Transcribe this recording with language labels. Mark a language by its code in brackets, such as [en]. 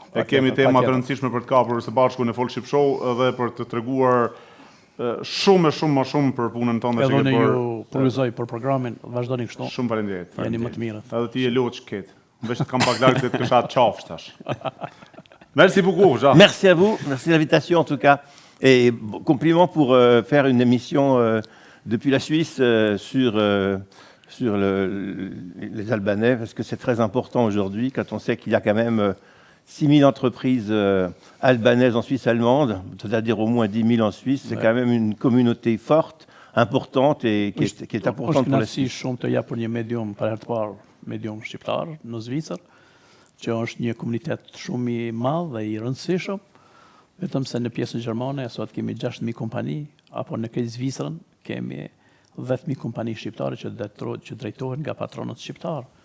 [sq] E kemi tema të rëndësishme për të kapur së bashku në Folk Ship Show edhe për të treguar shumë më shumë për punën tonë që kemi bërë. Ju përgëzoj për programin, vazhdoni kështu. Shumë faleminderit. Jeni më të mirët. Edhe ti e luç ket. Veç të kam pak larg se të kisha qafsh tash. [fr] Merci beaucoup, Jean. Merci à vous, merci de l'invitation en tout cas. Et compliments pour faire une émission depuis la Suisse sur les Albanais, parce que c'est très important aujourd'hui, quand on sait qu'il y a quand même 6 000 entreprises albanaises en Suisse allemande, c'est-à-dire au moins 10 000 en Suisse. C'est quand même une communauté forte, importante et qui est importante pour la Suisse. [sq] Shumë të japur një medium për herë të parë, medium shqiptar në Zvicër, që është një komunitet shumë i madh dhe i rëndësishëm, vetëm se në pjesën gjermane sot kemi 6.000 kompani, apo në këtë Zvicrën kemi 10.000 kompani shqiptare që drejtohen nga patronët shqiptar.